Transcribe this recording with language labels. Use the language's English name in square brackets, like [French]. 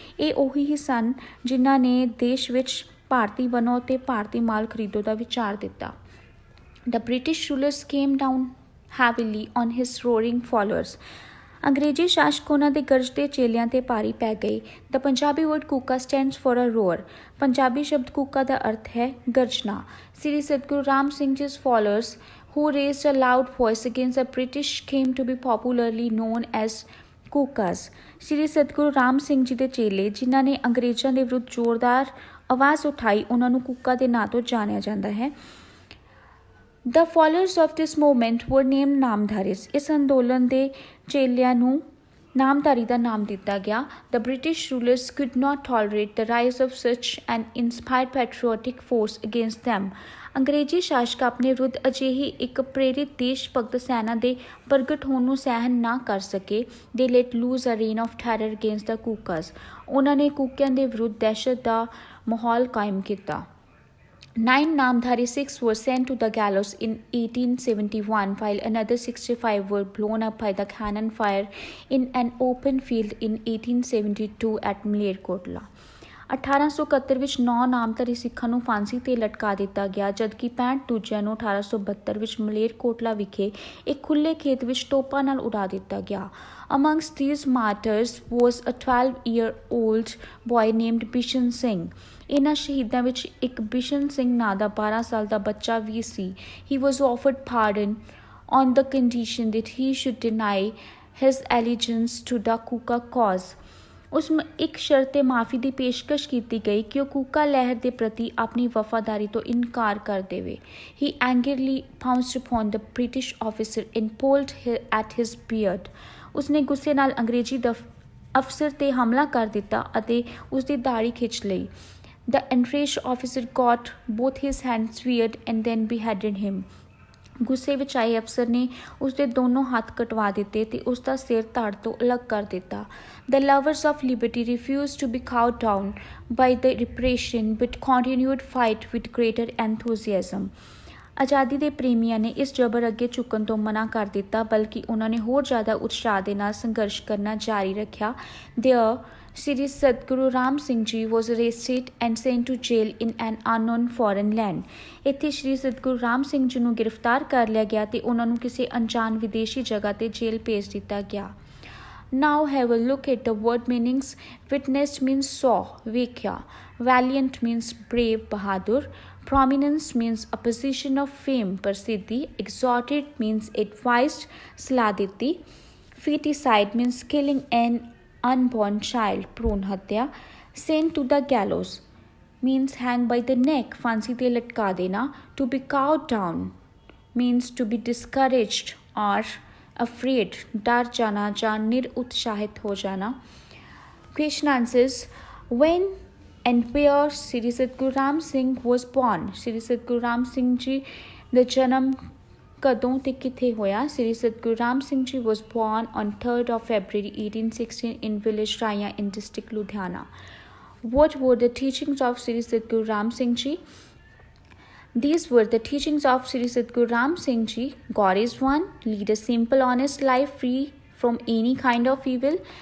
[Punjabi] ਇਹ ਉਹੀ ਹੀ ਸਨ ਜਿਨ੍ਹਾਂ ਨੇ ਦੇਸ਼ ਵਿੱਚ ਭਾਰਤੀ ਬਣੋ ਤੇ ਭਾਰਤੀ ਮਾਲ ਖਰੀਦੋ ਦਾ ਵਿਚਾਰ ਦਿੱਤਾ। [English] The British rulers came down heavily on his roaring followers। [Punjabi] ਅੰਗਰੇਜ਼ੀ ਸ਼ਾਸਕ ਉਹਨਾਂ ਦੇ ਗਰਜਦੇ ਚੇਲਿਆਂ ਤੇ ਭਾਰੀ ਪੈ ਗਏ। [English] The Punjabi word Kuka stands for a roar। [Punjabi] Punjabi ਸ਼ਬਦ ਕੂਕਾ ਦਾ ਅਰਥ ਹੈ ਗਰਜਣਾ। [English] ਸ੍ਰੀ ਸਤਿਗੁਰੂ ਰਾਮ ਸਿੰਘ ਜਿਸ followers who raised a loud voice against the British came to be popularly known as Kukas. [Punjabi] ਸ੍ਰੀ ਸਤਿਗੁਰੂ ਰਾਮ ਸਿੰਘ ਜੀ ਦੇ ਚੇਲੇ ਜਿਨ੍ਹਾਂ ਨੇ ਅੰਗਰੇਜ਼ਾਂ ਦੇ ਵਿਰੁੱਧ ਜ਼ੋਰਦਾਰ ਆਵਾਜ਼ ਉਠਾਈ ਉਹਨਾਂ ਨੂੰ ਕੂਕਾ ਦੇ ਨਾਂ ਤੋਂ ਜਾਣਿਆ ਜਾਂਦਾ ਹੈ। [English] The followers of this movement were named Namdharis. [Punjabi] ਇਸ ਅੰਦੋਲਨ ਦੇ ਚੇਲਿਆਂ ਨੂੰ ਨਾਮਧਾਰੀ ਦਾ ਨਾਮ ਦਿੱਤਾ ਗਿਆ। [English] The British rulers could not tolerate the rise of such an inspired patriotic force against them। [Punjabi] ਅੰਗਰੇਜ਼ੀ ਸ਼ਾਸਕ ਆਪਣੇ ਵਿਰੁੱਧ ਅਜਿਹੀ ਇੱਕ ਪ੍ਰੇਰਿਤ ਦੇਸ਼ ਭਗਤ ਸੈਨਾ ਦੇ ਪ੍ਰਗਟ ਹੋਣ ਨੂੰ ਸਹਿਣ ਨਾ ਕਰ ਸਕੇ। [English] They let loose a reign of terror against the Kukas. [Punjabi] ਉਹਨਾਂ ਨੇ ਕੂਕਿਆਂ ਦੇ ਵਿਰੁੱਧ ਦਹਿਸ਼ਤ ਦਾ ਮਾਹੌਲ ਕਾਇਮ ਕੀਤਾ। [English] 9 Namdhari Sikhs were sent to the gallows in 1871, while another 65 were blown up by the cannon fire in an open field in 1872 at Malerkotla। [Punjabi] 1871 ਵਿੱਚ 9 ਨਾਮਧਾਰੀ ਸਿੱਖਾਂ ਨੂੰ ਫਾਂਸੀ ਤੇ ਲਟਕਾ ਦਿੱਤਾ ਗਿਆ ਜਦਕਿ 65 ਦੂਜਿਆਂ ਨੂੰ 1872 ਵਿੱਚ ਮਲੇਰਕੋਟਲਾ ਵਿਖੇ ਇੱਕ ਖੁੱਲ੍ਹੇ ਖੇਤ ਵਿੱਚ ਤੋਪਾਂ ਨਾਲ ਉਡਾ ਦਿੱਤਾ ਗਿਆ। [English] Amongst these martyrs was a 12-year-old boy named Bishan Singh। [Punjabi] ਇਹਨਾਂ ਸ਼ਹੀਦਾਂ ਵਿੱਚ ਇੱਕ ਬਿਸ਼ਨ ਸਿੰਘ ਨਾਂ ਦਾ 12 ਸਾਲ ਦਾ ਬੱਚਾ ਵੀ ਸੀ। [English] He was offered pardon on the condition that he should deny his allegiance to the Kuka cause। [Punjabi] ਉਸ ਨੂੰ ਇੱਕ ਸ਼ਰਤ 'ਤੇ ਮਾਫ਼ੀ ਦੀ ਪੇਸ਼ਕਸ਼ ਕੀਤੀ ਗਈ ਕਿ ਉਹ ਕੂਕਾ ਲਹਿਰ ਦੇ ਪ੍ਰਤੀ ਆਪਣੀ ਵਫ਼ਾਦਾਰੀ ਤੋਂ ਇਨਕਾਰ ਕਰ ਦੇਵੇ। [English] He angrily pounced upon the British officer and pulled at his beard। [Punjabi] ਉਸਨੇ ਗੁੱਸੇ ਨਾਲ ਅੰਗਰੇਜ਼ੀ ਅਫਸਰ 'ਤੇ ਹਮਲਾ ਕਰ ਦਿੱਤਾ ਅਤੇ ਉਸਦੀ ਦਾੜ੍ਹੀ ਖਿੱਚ ਲਈ। [English] The enraged officer got both his hands severed and then beheaded him. [Punjabi] ਗੁੱਸੇ ਵਿੱਚ ਆਏ ਅਫਸਰ ਨੇ ਉਸਦੇ ਦੋਨੋਂ ਹੱਥ ਕਟਵਾ ਦਿੱਤੇ ਤੇ ਉਸਦਾ ਸਿਰ ਧੜ ਤੋਂ ਅਲੱਗ ਕਰ ਦਿੱਤਾ. [English] The lovers of liberty refused to be cowed down by the repression but continued fight with greater enthusiasm. [Punjabi] ਆਜ਼ਾਦੀ ਦੇ ਪ੍ਰੇਮੀਆਂ ਨੇ ਇਸ ਜਬਰ ਅੱਗੇ ਝੁਕਣ ਤੋਂ ਮਨਾ ਕਰ ਦਿੱਤਾ, ਬਲਕਿ ਉਹਨਾਂ ਨੇ ਹੋਰ ਜ਼ਿਆਦਾ ਉਤਸ਼ਾਹ ਦੇ ਨਾਲ ਸੰਘਰਸ਼ ਕਰਨਾ ਜਾਰੀ ਰੱਖਿਆ. [English] There, Sri Sadguru Ram Singh Ji was arrested and sent to jail in an unknown foreign land. [Punjabi] ਇੱਥੇ ਸ਼੍ਰੀ ਸਤਿਗੁਰੂ ਰਾਮ ਸਿੰਘ ਜੀ ਨੂੰ ਗ੍ਰਿਫਤਾਰ ਕਰ ਲਿਆ ਗਿਆ ਤੇ ਉਹਨਾਂ ਨੂੰ ਕਿਸੇ ਅਣਜਾਣ ਵਿਦੇਸ਼ੀ ਜਗ੍ਹਾ ਤੇ ਜੇਲ੍ਹ ਭੇਜ ਦਿੱਤਾ ਗਿਆ. [English] Now have a look at the word meanings. Witnessed means saw, ਵੇਖਿਆ. Valiant means brave, bahadur. Prominence means a position of fame, ਪ੍ਰਸਿੱਧੀ. Exhorted means advised, [Punjabi] ਸਲਾਹ ਦਿੱਤੀ. [English] Feticide means killing an unborn child, [Punjabi] ਭਰੂਣ ਹੱਤਿਆ. [English] Sent to the gallows means hang by the neck, [Hindi] फांसी ਤੇ लटका देना. [English] To be cowed down means to be discouraged or afraid, [Hindi] डर जाना ਜਾਂ निरुत्साहित हो जाना. [English] Question answers. When and where Sri Sadguru Ram Singh was born? [Punjabi] Sri Sadguru Ram Singh ji ਦਾ ਜਨਮ ਕਦੋਂ ਤੇ ਕਿੱਥੇ ਹੋਇਆ? [English] Sri Sadguru Ram Singh Ji was born on 3rd of February 1816 in village Raya in district Ludhiana. What were the teachings of Sri Sadguru Ram Singh Ji? These were the teachings of Sri Sadguru Ram Singh Ji. God is one. Lead a simple, honest life free from any kind of evil.